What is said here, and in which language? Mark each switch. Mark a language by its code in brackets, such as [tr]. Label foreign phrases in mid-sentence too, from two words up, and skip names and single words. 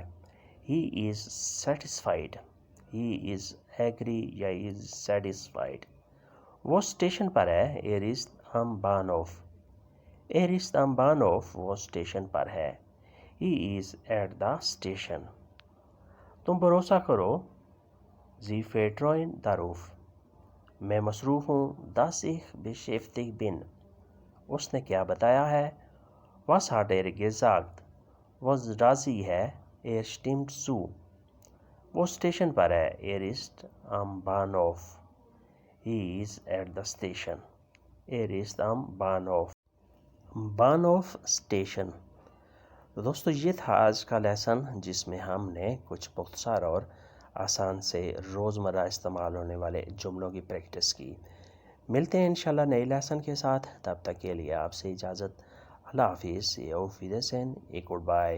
[en] He is satisfied. He is agree یا is satisfied. [ur] وہ اسٹیشن پر ہے. [de] ist am Bahnhof. ist am Bahnhof [ur] وہ اسٹیشن پر ہے. [en] He is at the station. [ur] تم بھروسہ کرو. [de] Sie vertrauen darauf. [ur] میں مصروف ہوں. [de] Das ich beschäftigt bin. [ur] اس نے کیا بتایا ہے. [de] Was hat gesagt. [ur] وہ راضی ہے. [de] stimmt zu. [ur] وہ اسٹیشن پر ہے. [de] ist am Bahnhof. [en] He is at the station. [de] ist am Bahnhof. Bahnhof اسٹیشن. [ur] تو دوستو یہ تھا آج کا لیسن جس میں ہم نے کچھ مختصر اور آسان سے روزمرہ استعمال ہونے والے جملوں کی پریکٹس کی. ملتے ہیں انشاءاللہ نئے لیسن کے ساتھ. تب تک کے لیے آپ سے اجازت. اللہ حافظ. [de] Auf Wiedersehen. Goodbye.